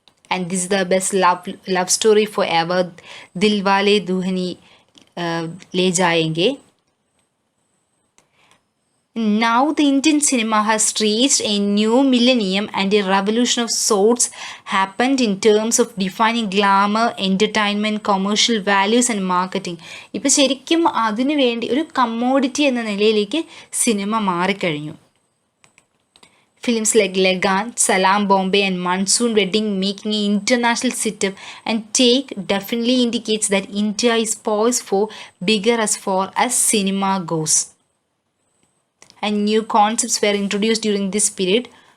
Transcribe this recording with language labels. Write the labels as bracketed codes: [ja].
[en] And this is the best love story forever, Dilwale Duhani Le Jayenge. Now the Indian cinema has reached a new millennium and a revolution of sorts happened in terms of defining glamour, entertainment, commercial values and marketing. [ml] ഇപ്പോൾ ശരിക്കും അതിനു വേണ്ടി ഒരു commodity എന്ന നിലയിലേക്ക് cinema മാറിക്കഴിഞ്ഞു. [en] Films like Lagan, Salam Bombay and Monsoon Wedding making an international setup and take definitely indicates that India is poised for bigger as far as cinema goes. And new concepts were introduced during this period.